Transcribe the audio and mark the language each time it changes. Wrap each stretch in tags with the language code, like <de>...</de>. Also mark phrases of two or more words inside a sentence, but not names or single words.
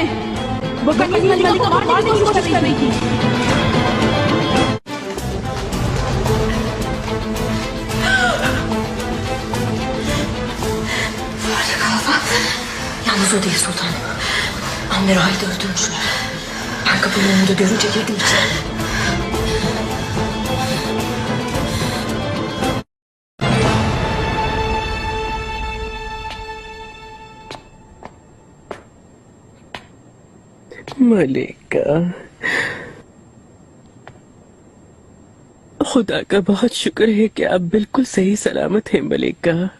<hi>वो कहीं मलिका को मारने की कोशिश कर रही थी।</hi> <tr>Yalnız o değil sultanım. Amir Haydi öldürmüşler. Ben kapının önünde görünce girdim içeri.</tr> <hi>मलिका, खुदा का बहुत शुक्र है कि आप बिल्कुल सही सलामत हैं मलिका।</hi>